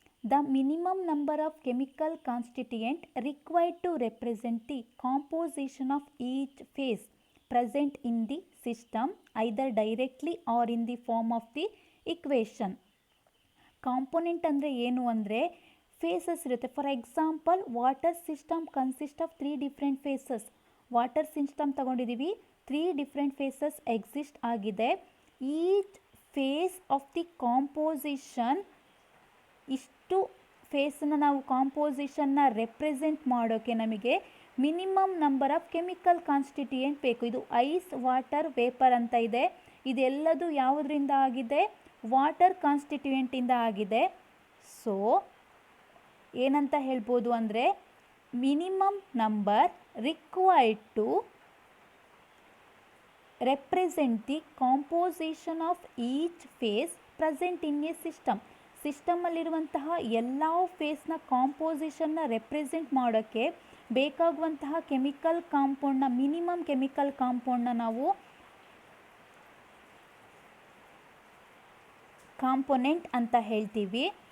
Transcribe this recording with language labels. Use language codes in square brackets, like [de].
[en] The minimum number of chemical constituent required to represent the composition of each phase present in the system either directly or in the form of the equation. [kn] Component ಅಂದರೆ ಏನು ಅಂದರೆ phases ಇರುತ್ತೆ. [en] For example water system consist of 3 different phases. [kn] Water system ತಗೊಂಡಿದ್ದೀವಿ, 3 different phases exist ಆಗಿದೆ. [en] each phase of the composition, [kn] ಇಷ್ಟು ಫೇಸನ್ನು ನಾವು ಕಾಂಪೋಸಿಷನ್ನ represent ಮಾಡೋಕ್ಕೆ ನಮಗೆ minimum number of chemical constituent ಬೇಕು. ಇದು ಐಸ್, ವಾಟರ್, ವೇಪರ್ ಅಂತ ಇದೆ. ಇದೆಲ್ಲದು ಯಾವುದರಿಂದ ಆಗಿದೆ? ವಾಟರ್ ಕಾನ್ಸ್ಟಿಟ್ಯೂಯೆಂಟಿಂದ ಆಗಿದೆ. ಸೊ ಏನಂತ ಹೇಳ್ಬೋದು ಅಂದರೆ [en] Minimum number required to represent the composition of each phase present in a system. [kn] ಸಿಸ್ಟಮಲ್ಲಿರುವಂತಹ ಎಲ್ಲ ಫೇಸ್ನ ಕಾಂಪೋಸಿಷನ್ನ ರೆಪ್ರೆಸೆಂಟ್ ಮಾಡೋಕ್ಕೆ ಬೇಕಾಗುವಂತಹ ಕೆಮಿಕಲ್ ಕಾಂಪೌಂಡ್ನ, ಮಿನಿಮಮ್ ಕೆಮಿಕಲ್ ಕಾಂಪೌಂಡ್ನ ನಾವು ಕಾಂಪೊನೆಂಟ್ ಅಂತ ಹೇಳ್ತೀವಿ.